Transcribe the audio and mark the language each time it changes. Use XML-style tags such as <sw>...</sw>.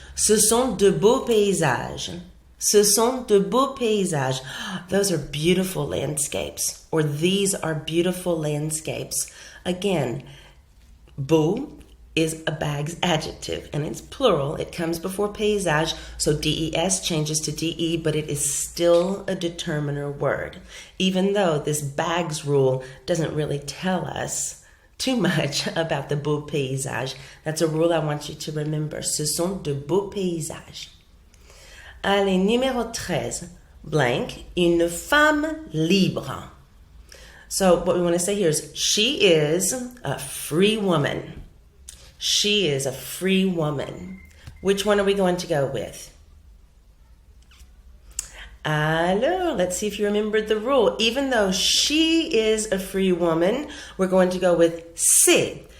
<fr>Ce sont de beaux paysages. Ce sont de beaux paysages.</fr> <en>Those are beautiful landscapes, or these are beautiful landscapes. Again, beau is a bags adjective and it's plural. It comes before paysage, so des changes to de, but it is still a determiner word, even though this bags rule doesn't really tell us too much about the beau paysage. That's a rule I want you to remember.</en> <fr>Ce sont de beaux paysages. Allez, numéro 13, blank, une femme libre.</fr> <en>So what we want to say here is she is a free woman. She is a free woman. Which one are we going to go with? Alors, let's see if you remembered the rule. Even though she is a free woman, we're going to go with c'est.</en>